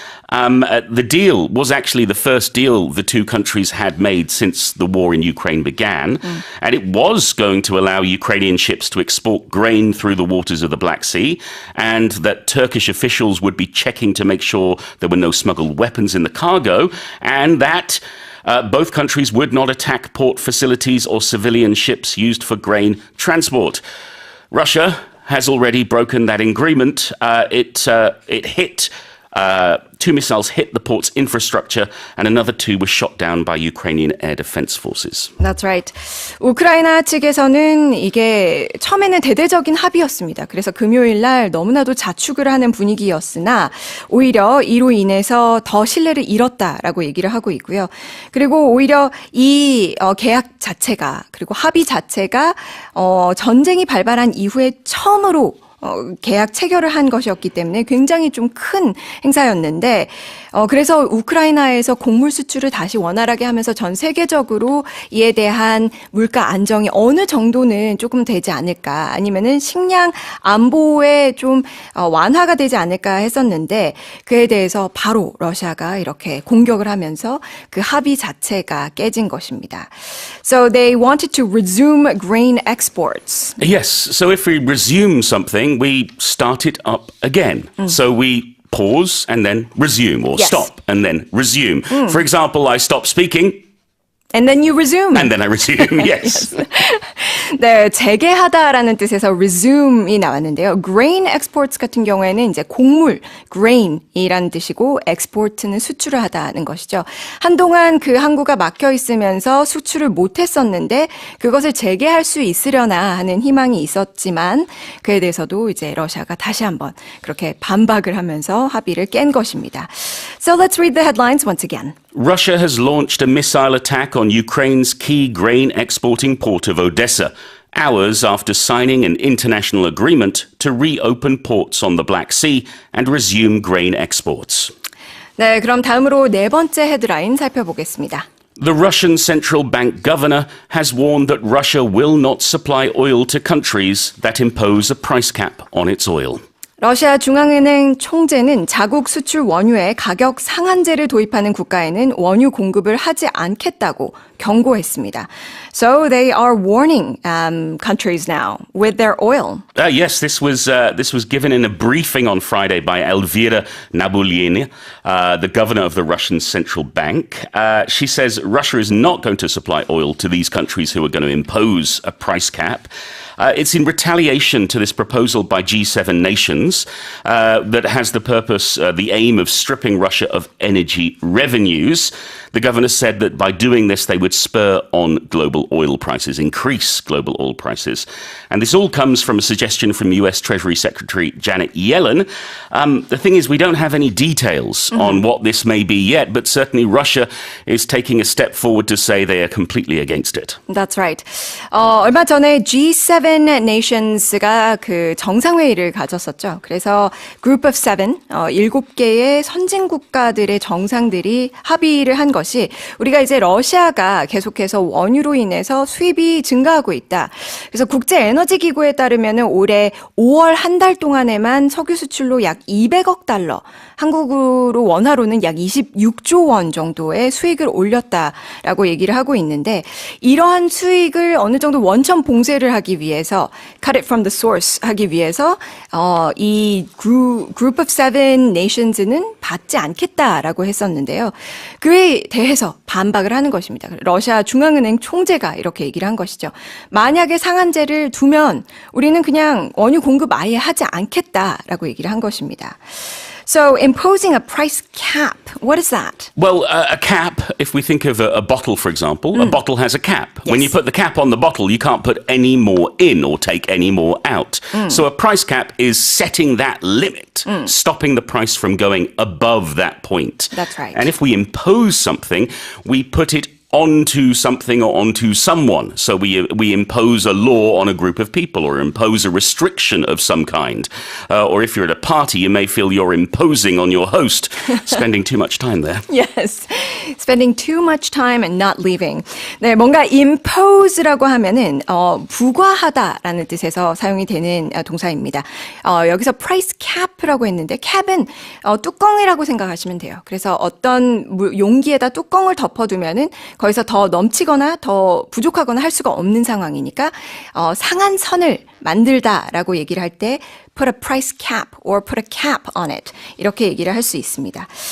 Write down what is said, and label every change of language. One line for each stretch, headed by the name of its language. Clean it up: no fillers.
English: The deal was actually the first deal the two countries had made since the war in Ukraine began, and it was going to allow Ukrainian ships to export grain through the waters of the Black Sea, and that Turkish officials would be checking to make sure there were no smuggled weapons in the cargo, and that both countries would not attack port facilities or civilian ships used for grain transport. Russia has already broken that agreement. It hit. Two missiles hit the port's infrastructure and another two were shot down by Ukrainian air defense forces. That's right.
Korean: 우크라이나 측에서는 이게 처음에는 대대적인 합의였습니다. 그래서 금요일 날 너무나도 자축을 하는 분위기였으나 오히려 이로 인해서 더 신뢰를 잃었다라고 얘기를 하고 있고요. 그리고 오히려 이 계약 자체가 그리고 합의 자체가 전쟁이 발발한 이후에 처음으로 계약 체결을 한 것이었기 때문에 굉장히 좀 큰 행사였는데 그래서 우크라이나에서 곡물 수출을 다시 원활하게 하면서 전 세계적으로 이에 대한 물가 안정이 어느 정도는 조금 되지 않을까 아니면은 식량 안보에 좀 완화가 되지 않을까 했었는데 그에 대해서 바로 러시아가 이렇게 공격을 하면서 그 합의 자체가 깨진 것입니다.
English: So they wanted to resume grain exports. Yes, so if we resume something, we start it up again. So we pause and then resume, or Yes. stop and then resume. For example, I stop speaking And then you resume. and then I resume. Yes.
Korean: 네, 재개하다라는 뜻에서 resume이 나왔는데요. grain exports 같은 경우에는 이제 곡물, grain이라는 뜻이고 export는 수출을 하다는 것이죠. 한동안 그 항구가 막혀 있으면서 수출을 못했었는데 그것을 재개할 수 있으려나 하는 희망이 있었지만 그에 대해서도 이제 러시아가 다시 한번 그렇게 반박을 하면서 합의를 깬 것입니다.
English: So let's read the headlines once again. Russia has launched a missile attack on Ukraine's key grain exporting port of Odessa, hours after signing an international agreement to reopen ports on the Black Sea and resume grain exports.
Korean: 네, 그럼 다음으로 네 번째 헤드라인 살펴보겠습니다.
English: The Russian central bank governor has warned that Russia will not supply oil to countries that impose a price cap on its oil.
Korean: 러시아 중앙은행 총재는 자국 수출 원유에 가격 상한제를 도입하는 국가에는 원유 공급을 하지 않겠다고 경고했습니다.
English: So they are warning countries now with their oil. Yes, this was given in a briefing on Friday by Elvira Nabiullina, the governor of the Russian central bank. She says Russia is not going to supply oil to these countries who are going to impose a price cap. It's in retaliation to this proposal by G7 nations that has the purpose, the aim of stripping Russia of energy revenues. The governor said that by doing this, they would spur on global oil prices, increase global oil prices. And this all comes from a suggestion from US Treasury Secretary Janet Yellen. The thing is, we don't have any details on what this may be yet, but certainly Russia is taking a step forward to say they are completely against it. That's right.
Korean: 얼마 전에 G7 nations가 그 정상회의를 가졌었죠. 그래서 Group of Seven, 7개의 선진 국가들의 정상들이 합의를 한 것이 우리가 이제 러시아가 계속해서 원유로 인해서 수입이 증가하고 있다. 그래서 국제에너지기구에 따르면 올해 5월 한 달 동안에만 석유 수출로 약 200억 달러, 한국으로 원화로는 약 26조 원 정도의 수익을 올렸다라고 얘기를 하고 있는데 이러한 수익을 어느 정도 원천 봉쇄를 하기 위해서
English: cut it from the source
Korean: 하기 위해서 이 Group of Seven Nations는 받지 않겠다라고 했었는데요. 그에 대해서 반박을 하는 것입니다. 러시아 중앙은행 총재가 이렇게 얘기를 한 것이죠. 만약에 상한제를 두면 우리는 그냥 원유 공급 아예 하지 않겠다라고 얘기를 한 것입니다.
English: So imposing a price cap, what is that? Well, a cap, if we think of a bottle, for example, a bottle has a cap. Yes. When you put the cap on the bottle, you can't put any more in or take any more out. So a price cap is setting that limit, stopping the price from going above that point. That's right. And if we impose something, we put it onto something or onto someone. So we impose a law on a group of people or impose a restriction of some kind. Or if you're at a party, you may feel you're imposing on your host, spending too much time there. Yes. Spending too much time and not leaving.
Korean: 네, 뭔가 impose라고 하면은 부과하다라는 뜻에서 사용이 되는 동사입니다. 여기서 price cap라고 했는데 cap은 뚜껑이라고 생각하시면 돼요. 그래서 어떤 용기에다 뚜껑을 덮어두면은 거기서 더 넘치거나 더 부족하거나 할 수가 없는 상황이니까 상한 선을 만들다라고 얘기를 할 때
English: put a price cap or put a cap on it
Korean: 이렇게 얘기를 할 수 있습니다.